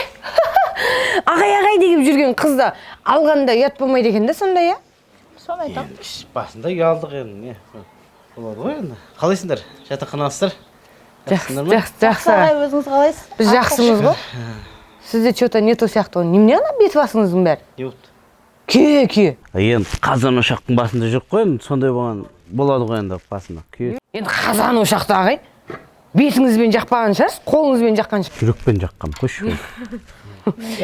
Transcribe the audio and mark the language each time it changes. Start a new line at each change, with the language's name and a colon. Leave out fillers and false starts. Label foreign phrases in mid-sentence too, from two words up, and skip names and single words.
Kazakh: Ағай деп жүрген қызды алғанда ұят болмайды екен де сондай, я? Соны айтам. Басында ұялдық енді. Болады ғой енді. Қалайсыңдар? Жатақханасыздар? Жақсы. Өзіңіз қалайсыз? Біз жақсымыз ғой. Сізде
Russian: что-то не то
Kazakh: сияқты ғой. Немене ана бет басыңыздың бәрі? Не болды? Күйе. Енді қазан ошақтың басында жоқ қой, енді сондай болады ғой енді басында. Енді қазан ошақты ағай. Бетіңізбен жақпаған шығарсыз, қолыңызбен жаққан шығарсыз. Жүрекпен жаққам, қойшы.